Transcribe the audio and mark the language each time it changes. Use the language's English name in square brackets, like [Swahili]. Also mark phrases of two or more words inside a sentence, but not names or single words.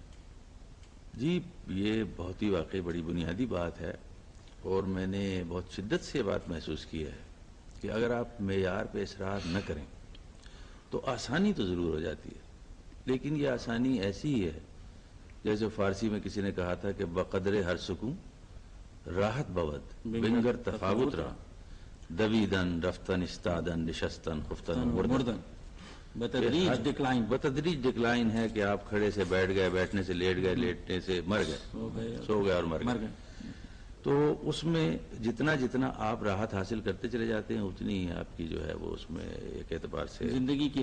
[Urdu] جی یہ بہت ہی واقعی بڑی بنیادی بات ہے اور میں نے بہت شدت سے یہ بات محسوس کی ہے کہ اگر آپ معیار پہ اصرار نہ کریں تو آسانی تو ضرور ہو جاتی ہے, لیکن یہ آسانی ایسی ہی ہے جیسے فارسی میں کسی نے کہا تھا کہ [Persian] بقدر ہر سکون راحت بود بنگر تفاوت را دویدن رفتن استادن نشستن خفتن مردن. [Urdu] بتدریج ڈکلائن. بتدریج ڈکلائن ہے کہ آپ کھڑے سے بیٹھ گئے, بیٹھنے سے لیٹ گئے, لیٹنے سے مر گئے, سو گئے اور مر گئے. تو اس میں جتنا جتنا آپ راحت حاصل کرتے چلے جاتے ہیں اتنی ہی آپ کی جو ہے وہ اس میں ایک اعتبار سے زندگی کی